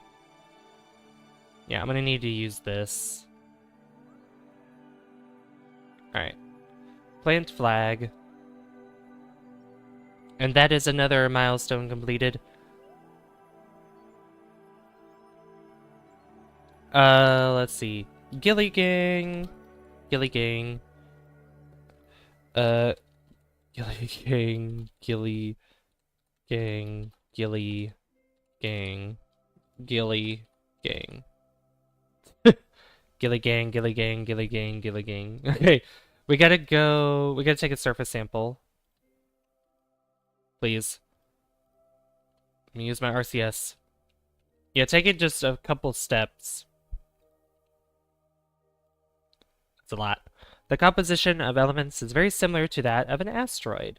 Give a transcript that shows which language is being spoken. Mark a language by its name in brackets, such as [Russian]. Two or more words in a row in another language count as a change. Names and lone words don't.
[English] Yeah, I'm gonna need to use this. Alright. Plant flag. And that is another milestone completed. Let's see. Gilly gang. Gilly gang. Gilly gang. Gilly gang. Gilly gang. Gilly gang. Gilly gang, Gilly gang, Gilly gang, Gilly gang. Okay. We gotta take a surface sample. Please. Let me use my RCS. Yeah, take it just a couple steps. It's a lot. The composition of elements is very similar to that of an asteroid.